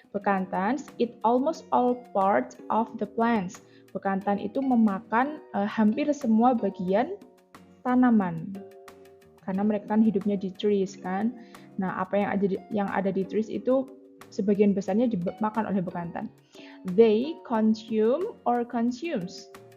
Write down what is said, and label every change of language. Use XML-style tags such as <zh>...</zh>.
<en>Bekantans eat almost all parts of the plants.</en> <id>Bekantan itu memakan hampir semua bagian tanaman. Karena mereka kan hidupnya di trees kan. Nah, apa yang ada di trees itu sebagian besarnya dimakan oleh bekantan.</id> <en>They consume or consumes.</en>